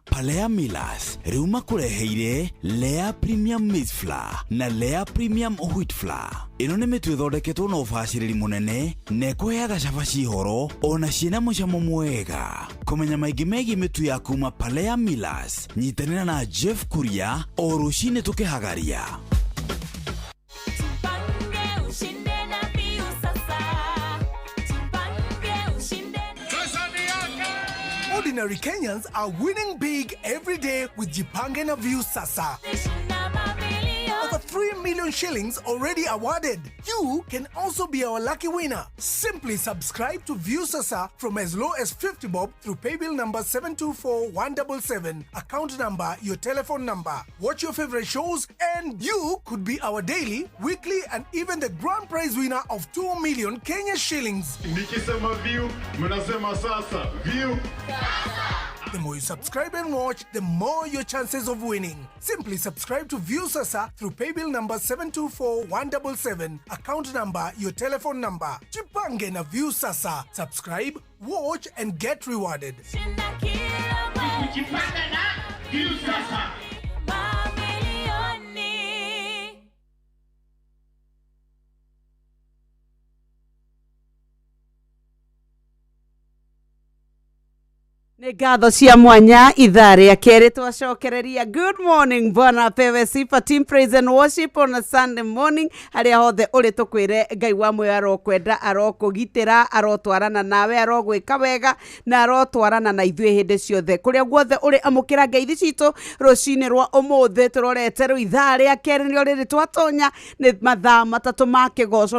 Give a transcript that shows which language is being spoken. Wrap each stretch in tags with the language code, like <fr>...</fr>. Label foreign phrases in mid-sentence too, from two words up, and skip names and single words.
<ki>Palea Millers rĩu makureheire Lea Premium Maize Flour na Lea Premium Wheat Flour. Ĩno nĩ mĩtu ĩthondeketwo na ũbacĩrĩri mũnene na ĩkũheaga cabaci horo ona ciĩna mucamo mwega. Kũmenya maingĩ megiĩ mĩtu ya kuma Palea Millers, nyitanĩra na Jeff Kuria o rũciinĩ tũkĩhagaria.</ki> <en>Ordinary Kenyans are winning big every day with Jipange na View Sasa. Over 3 million shillings already awarded. You can also be our lucky winner. Simply subscribe to View Sasa from as low as 50 bob through paybill number 724177, account number, your telephone number. Watch your favorite shows and you could be our daily, weekly and even the grand prize winner of 2 million Kenya shillings.</en> <sw>Nikisema View, mnasema sasa. View. Sasa.</sw> <en>The more you subscribe and watch, the more your chances of winning. Simply subscribe to View Sasa through paybill number 724-177, account number, your telephone number. Jipange na View Sasa. Subscribe, watch and get rewarded.</en> <sw>Kujipanga na View Sasa.</sw> <ki>Nĩ ngatho cia mwanya ithaa rĩa kerĩ twacokereria.</ki> <en>Good morning,</en> <sw>bwana pewe sifa,</sw> <en>team praise and worship on a Sunday morning.</en> <ki>Harĩa hothe ũrĩ tũkwĩre Ngai wa muoyo arokwenda, arokũgitĩra, arotwarana nawe, arogwĩka wega na arotwarana na ithuĩ hĩndĩ ciothe. Kũrĩa guothe ũrĩ amũkĩra ngeithi citũ rũcinĩ rwa ũmũthĩ tũrorete rĩu ithaa rĩa kerĩ nĩrĩo rĩrĩ twatonya nĩ mathaa matatũ ma kĩgoco.</ki>